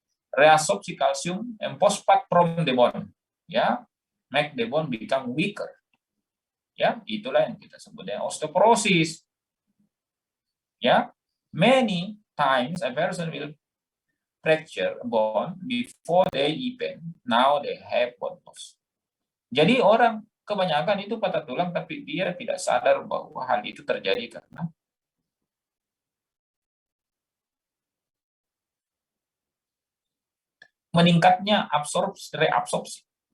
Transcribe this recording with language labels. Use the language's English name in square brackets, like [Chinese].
[Indonesian] Reabsorpsi kalsium [English] and phosphate from the bone, ya, make the bone become weaker. [Indonesian] Ya, itulah yang kita sebut dengan osteoporosis. [English] Ya, many times a person will fracture a bone before they even now they have bone loss. [Indonesian] Jadi orang kebanyakan itu patah tulang tapi dia tidak sadar bahwa hal itu terjadi karena meningkatnya reabsorpsi.